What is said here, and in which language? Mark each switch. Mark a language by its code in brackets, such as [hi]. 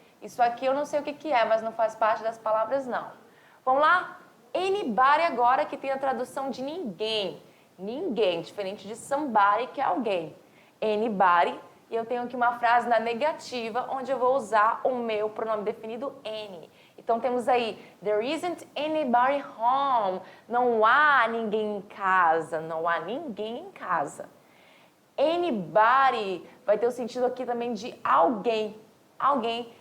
[pt] Isso aqui eu não sei o que é, mas não faz parte das palavras não. Vamos lá? Anybody agora que tem a tradução de ninguém. Ninguém, diferente de somebody, que é alguém. Anybody, e eu tenho aqui uma frase na negativa, onde eu vou usar o meu pronome definido any. Então temos aí, [en] there isn't anybody home. [pt] Não há ninguém em casa. Não há ninguém em casa. Anybody vai ter o sentido aqui também de alguém. Alguém.